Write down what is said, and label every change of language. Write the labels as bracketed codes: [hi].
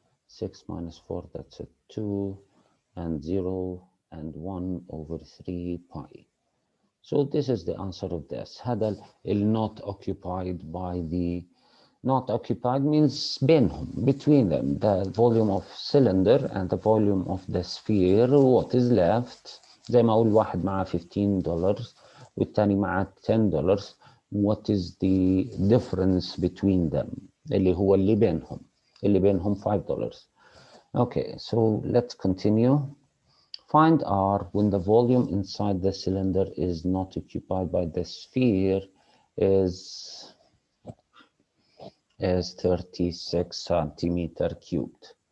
[en] 6 minus 4, that's a 2. And 0 and 1 over 3 pi. So this is the answer of this. هذا not occupied by the, not occupied means بينهم, between them, the volume of cylinder and the volume of the sphere. What is left, [ar] زي ما أقول واحد معاه $15 والتاني معاه $10. [en] What is the difference between them, [ar] اللي هو اللي بينهم [en] $5. Okay, so let's continue. Find R when the volume inside the cylinder is not occupied by the sphere is 36 centimeter cubed.